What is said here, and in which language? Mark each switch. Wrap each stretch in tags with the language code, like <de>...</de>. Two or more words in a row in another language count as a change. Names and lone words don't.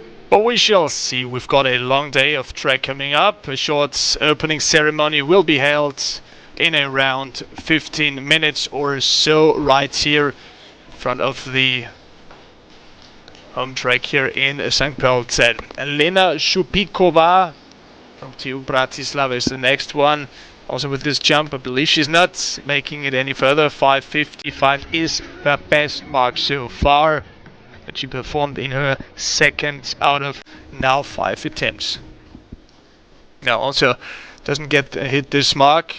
<en>But we shall see. We've got a long day of track coming up. A short opening ceremony will be held in around 15 minutes or so right here in front of the home track here in St. Pölten. Lena Šupikova from TU Bratislava is the next one. Also with this jump, I believe she's not making it any further. 5:55 is her best mark so far that she performed in her second out of now 5 attempts. Now also doesn't get hit this mark.</en>